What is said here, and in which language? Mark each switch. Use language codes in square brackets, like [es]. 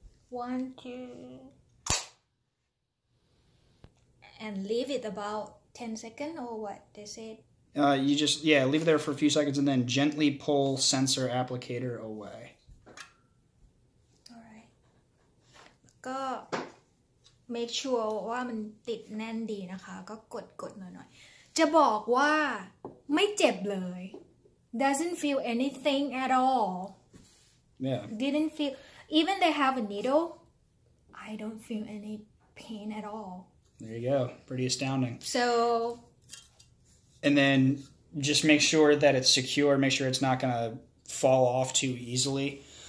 [en] 1, 2, and leave it about 10 seconds or what? They said. You just, leave it there for a few seconds and then gently pull sensor applicator away. Alright. [th] ก็ make sure ว่ามันติดแน่นดีนะคะก็กดหน่อยๆจะบอกว่าไม่เจ็บเลย doesn't feel anything at all. [en] Yeah. Didn't feel, even they have a needle, I don't feel any pain at all. There you go. Pretty astounding. So. And then just make sure that it's secure. Make sure it's not going to fall off too easily.